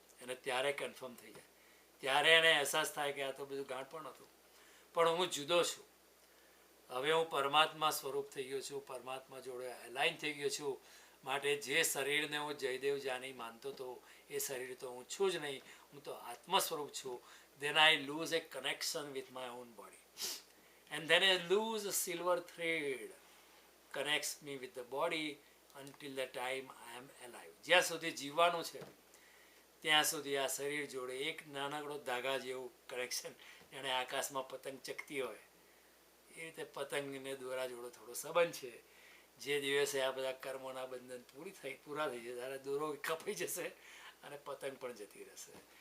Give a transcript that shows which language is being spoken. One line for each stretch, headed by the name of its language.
Gujarati: અને ત્યારે કન્ફર્મ થઈ જાય, ત્યારે એને અહેસાસ થાય કે આ તો બધું ગાંઠ પણ હતું. પણ હું જુદો છું. હવે હું પરમાત્મા સ્વરૂપ થઈ ગયો છું, પરમાત્મા જોડે અલાઇન થઈ ગયો છું. માટે જે શરીરને હું જયદેવ જાની માનતો હતો એ શરીર તો હું છું જ નહીં, હું તો આત્મ સ્વરૂપ છું.
English: then I lose a connection with my own body, and then I lose a silver thread connects me with the body until the time I am alive.
Gujarati: જ્યાં સુધી જીવવાનું છે ત્યાં સુધી આ શરીર જોડે એક નાનકડો ધાગા જેવું કનેક્શન, એને આકાશમાં પતંગ ચકતી હોય એ રીતે પતંગને દોરા જોડો થોડો સંબંધ છે. જે દિવસે આ બધા કર્મોના બંધન પૂરા થઈ જશે ત્યારે દોરો કપાઈ જશે અને પતંગ પણ જતી રહેશે.